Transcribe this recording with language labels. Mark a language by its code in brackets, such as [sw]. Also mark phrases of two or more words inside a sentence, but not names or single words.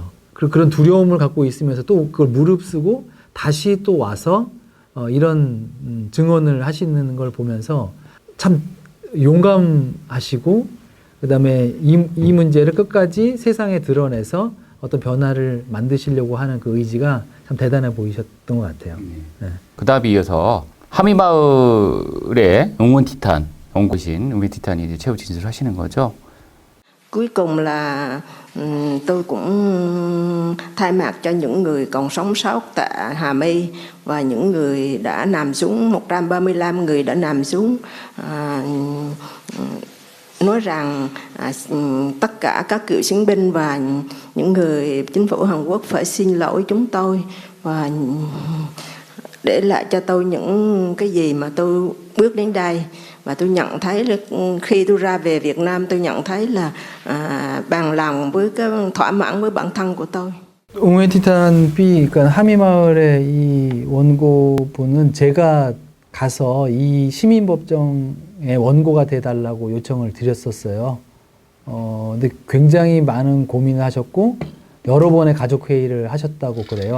[ko] 그런 두려움을 갖고 있으면서 또 그걸 무릅쓰고 다시 또 와서 이런 증언을 하시는 걸 보면서 참 용감하시고 그다음에 이 문제를 끝까지 세상에 드러내서 어떤 변화를 만드시려고 하는 그 의지가 참 대단해 보이셨던 것 같아요. 네. 그 다음에 이어서 하미마을의 응원 티탄, 원고신 응원 티탄이 이제 최후 진술을 하시는 거죠. [vi] Cuối cùng là tôi cũng thay mặt cho những người còn sống sót tại Hà My và những người đã nằm xuống, 135 người đã nằm xuống, nói rằng tất cả các cựu chiến binh và những người chính phủ Hàn Quốc phải xin lỗi chúng tôi và để lại cho tôi những cái gì mà tôi bước đến đây. Và tôi nhận thấy là khi tôi ra về Việt Nam tôi nhận thấy là bằng lòng với cái thỏa mãn với bản thân của tôi. [ko] 응우의 티탄 B, 그러니까 하미마을의 이 원고분은 제가 가서 이 시민법정의 원고가 돼달라고 요청을 드렸었어요. 근데 굉장히 많은 고민을 하셨고 여러 번의 가족회의를 하셨다고 그래요.